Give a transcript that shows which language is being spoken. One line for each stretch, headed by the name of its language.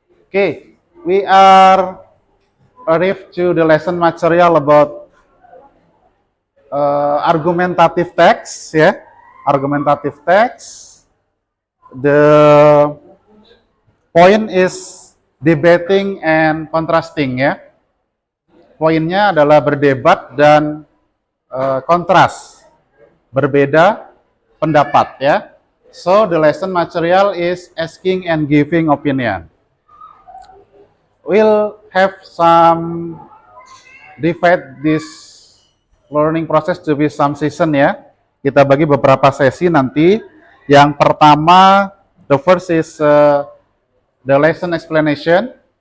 English: Okay, we are arrived to the lesson material about argumentative text, ya. Argumentative text. The point is debating and contrasting, ya.
Indonesian: Poinnya adalah berdebat dan kontras, berbeda pendapat, ya.
English: So the lesson material is asking and giving opinion. We'll have some divide this learning process to be some session, ya.
Indonesian: Kita bagi beberapa sesi nanti. Yang pertama,
English: the first is the lesson explanation.